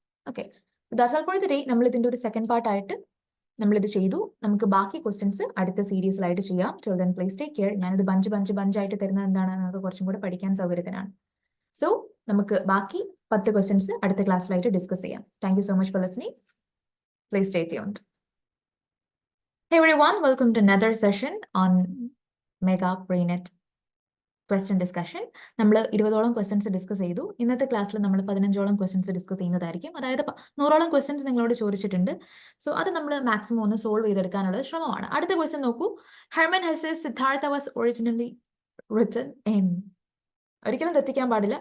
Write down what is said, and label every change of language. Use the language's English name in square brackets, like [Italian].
[English] Okay, that's all for the day. [Malayalam] നമ്മൾ ഇതിന്റെ ഒരു സെക്കൻഡ് പാർട്ടായിട്ട് നമ്മളിത് ചെയ്തു. നമുക്ക് ബാക്കി ക്വസ്റ്റ്യൻസ് അടുത്ത സീരീസിലായിട്ട് ചെയ്യാം. [English] Till then please take care. [Malayalam] ഞാനിത് ബഞ്ചായിട്ട് തരുന്നത് എന്താണ്, നമുക്ക് കുറച്ചും കൂടെ പഠിക്കാൻ സൗകര്യത്തിനാണ്. സോ നമുക്ക് ബാക്കി 10 ക്വസ്റ്റ്യൻസ് അടുത്ത ക്ലാസ്സിലായിട്ട് ഡിസ്കസ് ചെയ്യാം. [English] Thank you so much for listening. Please stay tuned. Hey everyone, welcome to another session on Mega Prenet question discussion. [Malayalam] നമ്മൾ 20ഓളം ക്വസ്റ്റ്യൻസ് ഡിസ്കസ് ചെയ്തു. ഇന്നത്തെ ക്ലാസ്സിൽ നമ്മൾ 15ഓളം ക്വസ്റ്റ്യൻസ് ഡിസ്കസ് ചെയ്യുന്നതായിരിക്കും. അതായത് 100ഓളം ക്വസ്റ്റ്യൻസ് നിങ്ങളോട് ചോദിച്ചിട്ടുണ്ട്. സോ അത് നമ്മൾ മാക്സിമം ഒന്ന് സോൾവ് ചെയ്തെടുക്കാനുള്ള ശ്രമമാണ്. അടുത്ത ക്വസ്റ്റ്യൻ നോക്കൂ. [English] Hermann Hesse Siddhartha was originally written in. [Malayalam] ഒരിക്കലും തെറ്റിക്കാൻ പാടില്ല.